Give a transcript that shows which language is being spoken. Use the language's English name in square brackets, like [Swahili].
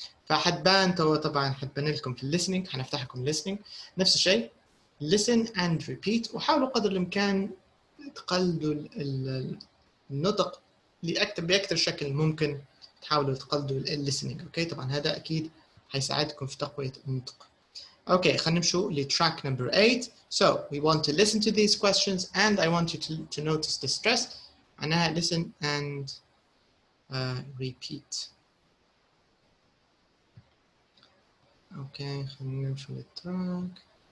[Arabic] فحتبان طبعا حتبان لكم في الليسننج، حنفتح لكم listening نفس الشيء [English] listen and repeat، [Arabic] وحاولوا قدر الامكان تقلدوا النطق بأكثر شكل ممكن، تحاولوا تقلدوا الليسننج. اوكي طبعا هذا اكيد حيساعدكم في تقوية النطق. اوكي خلينا نمشوا لتراك number 8. [English] So we want to listen to these questions and I want you to notice the stress. [Arabic] معناها [English] listen and repeat. [Arabic] اوكي خلينا نمشوا للتراك.